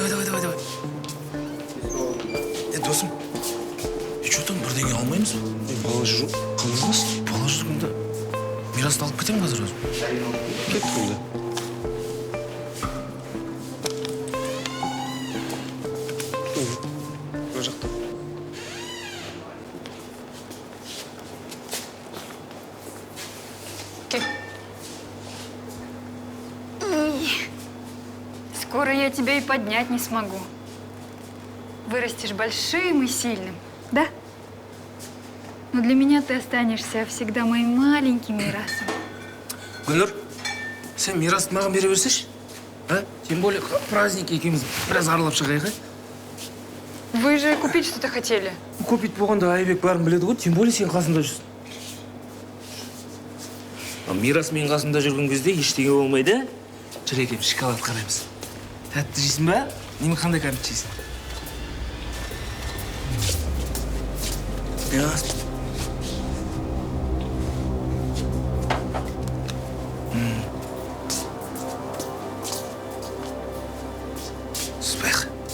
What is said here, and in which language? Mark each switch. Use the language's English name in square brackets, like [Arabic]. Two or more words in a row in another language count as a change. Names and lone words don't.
[Kazakh] Досым, [Russian] что там, [Kazakh] бірдеңе алмаймыз ба? Бала жүру. Қалдыңыз? Бала жүргенде Мирасты алып кетемін қазір өзім. Кеттік онда. Бұл жақта. [Russian] Скоро я тебя и поднять не смогу. Вырастешь большим и сильным, да? Но для меня ты останешься всегда моим маленьким Мирасом. Гүлнұр, сен Мирасты маған бере берсеші? Тем более праздник [Kazakh] екеуміз біраз аралап шығайық, [Russian] Вы же купить что-то хотели. [Kazakh] Купить болғанда Айбек бәрін біледі ғой, [Russian] тем более [Kazakh] сен қасында жүрсің. Мирас мен қасында жүрген кезде ештеңе болмайды. Жүр екеуміз шоколад қараймыз. Тәтті жейсің ба? Немен қандай кәмпит жейсің? [Turkish] Süper.